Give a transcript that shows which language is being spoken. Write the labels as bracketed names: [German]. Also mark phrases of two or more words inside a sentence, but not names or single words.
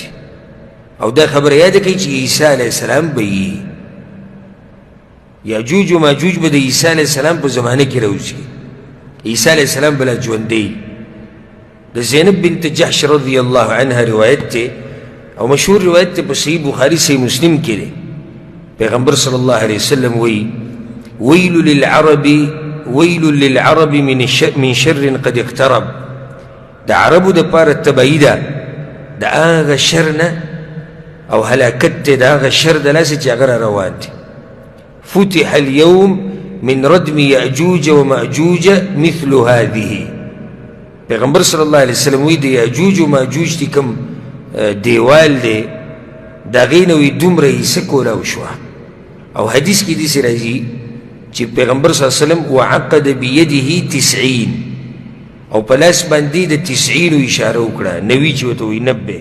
[Pashto] او دا خبره یاده کوي چې عیسی [Arabic] علیه السلام [Pashto] به وي، یاجوج و ماجوج به د عیسی [Arabic] علیه السلام [Pashto] په زمانه کې راوځي. عیسی [Arabic] علیه السلام [Pashto] بلا ژوندی. د زینب بنت جحش [Arabic] رضی الله عنها [Pashto] روایت ته او مشهور روایت ته په صحیح بخاري صحیح مسلم کې دی. پیغمبر [Arabic] صلی الله علیه وسلم [Pashto] وایي [Arabic] ویل للعرب من شر قد اقترب، [Pashto] د عربو دپاره تبعی ده د هغه شر نه او هلاکت دی د هغه شر د لاسه چې هغه را روان دی. [Arabic] فتح اليوم من ردم یأجوج و مأجوج مثل هذه. [Pashto] پیغمبر [Arabic] صلی الله علیه وسلم [Pashto] وی د یأجوج و مأجوج دی کوم دیوال دی د هغې نه وی دومره حصه کولاو شوه. او حدیث کې داسې راځي چې پیغمبر [Arabic] صلی الله علیه وسلم وعقد بیده 90، [Pashto] او په لاس باندې د 90 اشاره وکړه، 90 چې ورته وایي 90.